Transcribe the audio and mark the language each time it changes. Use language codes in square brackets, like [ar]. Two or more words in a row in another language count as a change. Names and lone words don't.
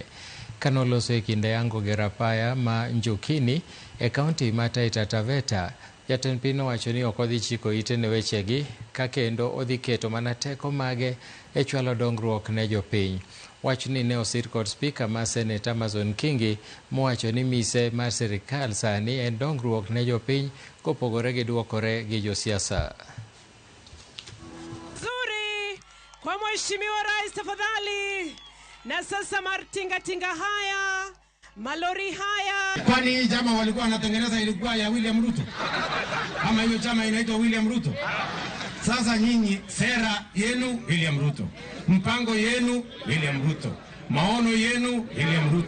[luo] Kanoloso e kinde yango gi rapaya ma Njukini e kaunti ma Taita Taveta, jatend piny owacho ni ok odhi chiko ite ne wechegi ka kendo odhi keto mana teko mage e chwalo dongruok ne jopiny. Wachni ne osir kod spika ma Senate Amason Kingi mowacho ni mise mar sirikal sani en dongruok ne jopiny kopogore gi duokore gi josiasa. [sw] Zuri kwa Mheshimiwa Rais tafadhali. Na sasa tinga haya, malori haya. Kwani hii chama walikuwa wanatengeneza ilikuwa ya William Ruto? Ama hiyo chama inaitwa William Ruto? Sasa nyinyi sera yenu William Ruto, mpango yenu William Ruto, maono yenu William Ruto.